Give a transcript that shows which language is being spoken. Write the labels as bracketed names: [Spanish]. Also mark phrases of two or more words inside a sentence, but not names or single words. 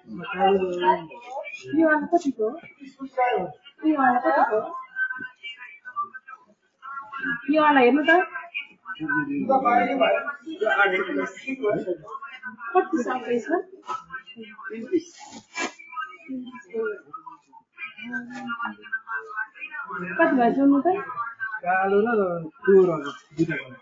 [Hindi] ये वाला [Nepali] कति को [Hindi] ये वाला [Nepali] कति को [Hindi] ये वाला [Nepali] हेर्नु त कति साइज यसमा कति भयो जोड्नु त कालो र कोरो दुईटा